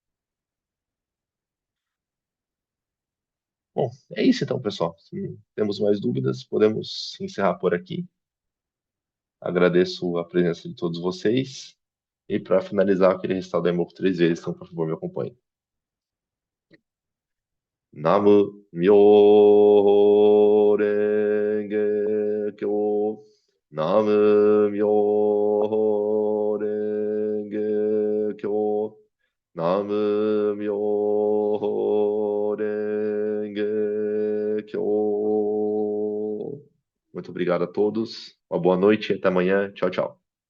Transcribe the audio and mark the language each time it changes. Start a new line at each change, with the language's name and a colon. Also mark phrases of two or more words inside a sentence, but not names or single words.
Portuguese: Bom, é isso então, pessoal. Se não temos mais dúvidas, podemos encerrar por aqui. Agradeço a presença de todos vocês. E para finalizar, eu queria recitar o Daimoku 3 vezes, então, por favor, me acompanhe.
Japanese: 南無妙法蓮華経. 南無妙法蓮華経. 南無妙法蓮華経.
Portuguese: Muito obrigado a todos. Uma boa noite e até amanhã. Tchau, tchau.